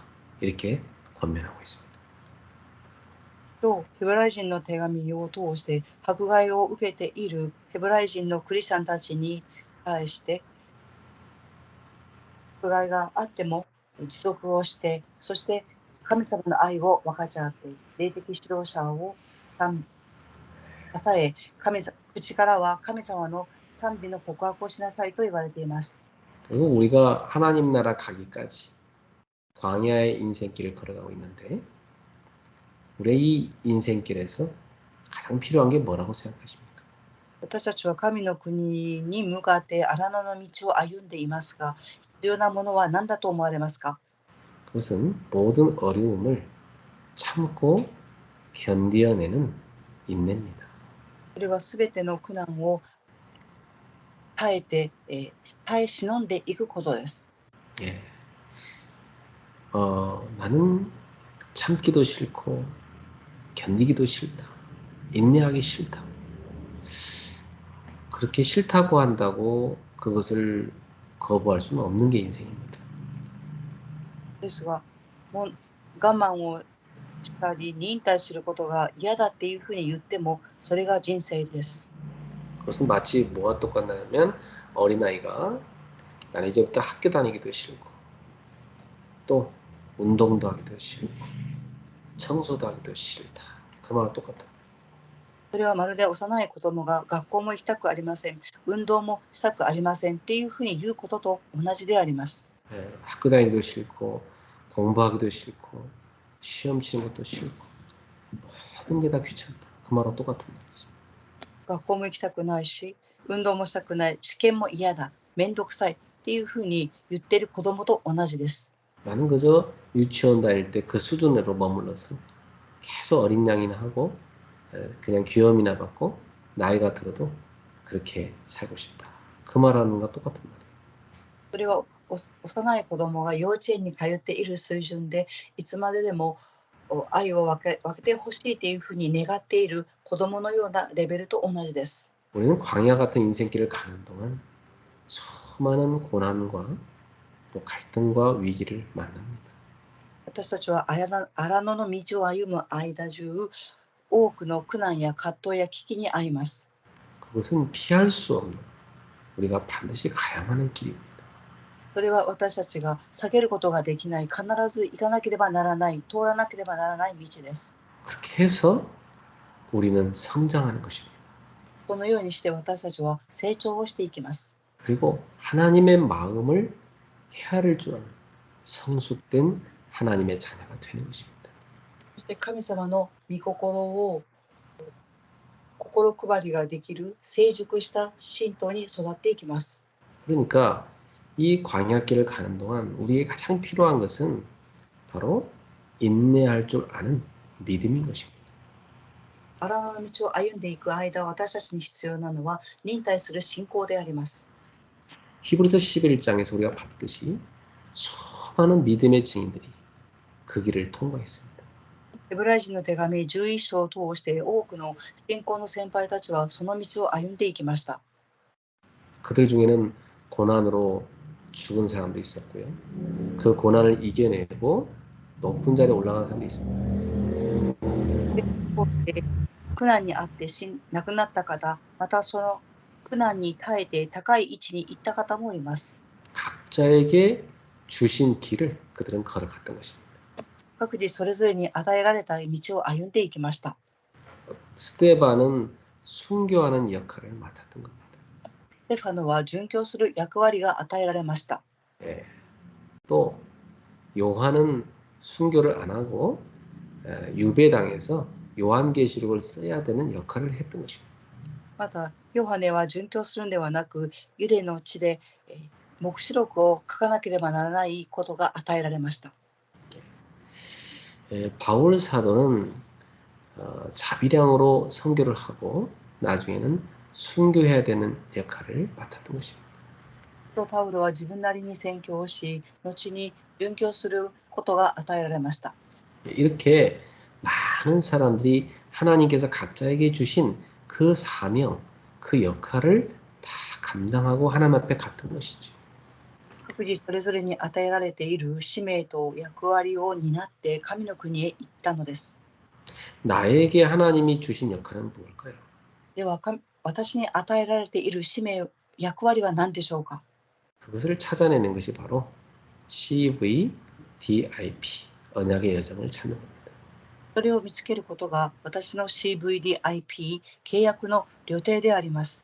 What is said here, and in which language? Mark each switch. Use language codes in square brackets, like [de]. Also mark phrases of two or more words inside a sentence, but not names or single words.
[ko] 이렇게 권면하고 있습니다. [ja] とヘブライ人の手紙を通して迫害を受けているヘブライ人のクリスチャンたちに対して迫害があっても持続をして、そして神様の愛を分かち合って、霊的指導者を支え、口からは神様の賛美の告白をしなさいと言われています。 [ko] 그리고 우리가 하나님 나라 가기까지 광야의 인생길을 걸어가고 있는데 우리의 이 인생길에서 가장 필요한 게 뭐라고 생각하십니까? [ja] 私たちは神の国に向かって荒野の道を歩んでいますが、必要なものは何だと思われますか？ [ko] 그것은 모든 어려움을 참고 견디어내는 인내입니다. [ja] それはすべての苦難を耐え忍んでいくことです。 [ko] 예. 나는 참기도 싫고 견디기도 싫다. 인내하기 싫다. 그렇게 싫다고 한다고 그것을 거부할 수는 없는 게 인생입니다. [ja] ですが、もう我慢をしたり忍耐することが嫌だっていうふうに言っても、それが人生です。 [ko] 그것은 마치 뭐가 똑같냐면 어린아이가 나는 이제부터 학교 다니기도 싫고 또 운동도 하기도 싫고 청소도 하기도 싫다. 그 말과 똑같다. [ja] それはまるで幼い子供が学校も行きたくありません、運動もしたくありませんっていうふうに言うことと同じであります。 [ko] 학교 다니기도 싫고 공부하기도 싫고 시험 치는 것도 싫고 모든 게 다 귀찮다. 그 말과 똑같은 말이죠. [ja] 学校も行きたくないし、運動もしたくない、試験も嫌だ、めんどくさいっていうふうに言ってる子供と同じです。 [ko] 나는 그저 유치원 다닐 때 그 수준으로 머물러서 계속 어린 양이나 하고 그냥 귀염이나 받고 나이가 들어도 그렇게 살고 싶다. 그 말하는 것과 똑같은 말이에요. [ja] それは幼い子供が幼稚園に通っている水準で、いつまででも愛を分けてほしいというふうに願っている子供のようなレベルと同じです。 [ko] 우리는 광야 같은 인생길을 가는 동안 수많은 고난과 또 갈등과 위기를 만납니다. [ja] 私たちは荒野の道を歩む間中、多くの苦難や葛藤や危機に遭います。 [ko] 그것은 피할 수 없는 우리가 반드시 가야만 하는 길입니다. [ja] それは私たちが避けることができない、必ず行かなければならない、通らなければならない道です。 [ko] 그렇게 해서 우리는 성장하는 것입니다. [ja] このようにして私たちは成長をしていきます。 [ko] 그리고 하나님의 마음을 헤아릴 줄 아는 성숙된 하나님의 자녀가 되는 것입니다. [ja] そして神様の御心を心配りができる成熟した信徒に育っていきます。 [ko] 그러니까 이 광야길을 가는 동안 우리에게 가장 필요한 것은 바로 인내할 줄 아는 믿음인 것입니다. [ja] 荒野の道を歩んでいく間、私たちに必要なのは忍耐する信仰であります。 [ko] 히브리서 11장에서 우리가 봤듯이 수많은 믿음의 증인들이 그 길을 통과했습니다. [ja] ヘブライ人の手紙11章を通して多くの信仰の先輩たちはその道を歩んでいきました。 [ko] 그들 중에는 고난으로 죽은 사람도 있었고요. 그 고난을 이겨내고 높은 자리에 올라간 사람도 있습니다. [ja] 苦難にあって亡くなった方、またその苦難に耐えて高い位置に行った方もいます。 [ko] 각자에게 주신 길을 그들은 걸어갔던 것입니다. [ja] 各自それぞれに与えられた道を歩んでいきました。 [ko] 스데반은 순교하는 역할을 맡았던 겁니다. [ja] ステファノは殉教する役割が与えられました。 [ko] 예. 또 요한은 순교를 안 하고 유배당해서 요한계시록을 써야 되는 역할을 했던 것입니다. [ja] また、ヨハネは殉教するのではなく、ユダの地で黙示録を書かなければならないことが与えられました。 [ko] 바울 사도는 자비량으로 선교를 하고 나중에는 순교해야 되는 역할을 맡았던 것입니다. [ja] とパウロは自分なりに宣教をし、後に殉教することが与えられました。 [ko] 이렇게 많은 사람들이 하나님께서 각자에게 주신 그 사명, 그 역할을 다 감당하고 하나님 앞에 갔던 것이죠. [ja] 各自それぞれに与えられている使命と役割を担って神の国へ行ったのです。 [ko] 나에게 하나님이 주신 역할은 무엇일까요? [ja] では、私に与えられている使命、役割は何でしょうか？ [ko] 그것을 찾아내는 것이 바로 CVDIP, 언약의 여정을 찾는 겁니다. [ja] それを見つけることが私の CVDIP 契約の旅程であります。